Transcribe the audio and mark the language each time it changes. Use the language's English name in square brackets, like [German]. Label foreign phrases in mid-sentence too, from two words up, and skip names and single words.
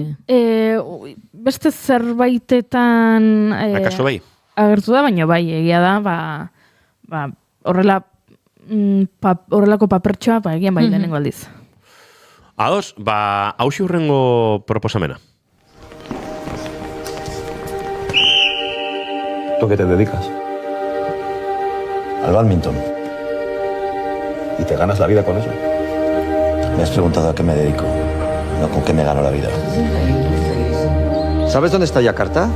[Basque] Beste zerbaitetan Akaso bai? agertu da, baina bai, egia da, horrelako papertxoa, egian bai lehenengo aldiz. Ados, hausi hurrengo proposamena. [Spanish] ¿Tú qué te dedicas? Al bádminton. ¿Y te ganas la vida con eso? Me has preguntado a qué me dedico, no con qué me gano la vida. ¿Sabes dónde está Yakarta?